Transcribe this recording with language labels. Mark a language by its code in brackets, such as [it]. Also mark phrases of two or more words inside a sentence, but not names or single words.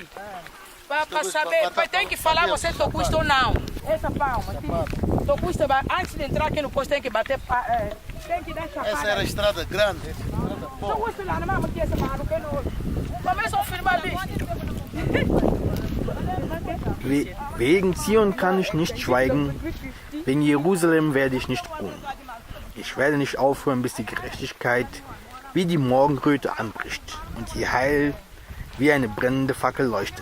[pt] Para saber, tem que falar você Tocoista ou não. Essa palma aqui. Tocoista, antes de entrar aqui no posto, tem que bater. Tem que dar chapada. Essa era a estrada grande. Tocoista lá, não é essa barra, que não. Começam a filmar ali. [de] Wegen Zion kann ich nicht schweigen, wegen Jerusalem werde ich nicht ruhen. Ich werde nicht aufhören, bis die Gerechtigkeit wie die Morgenröte anbricht und die Heil wie eine brennende Fackel leuchtet.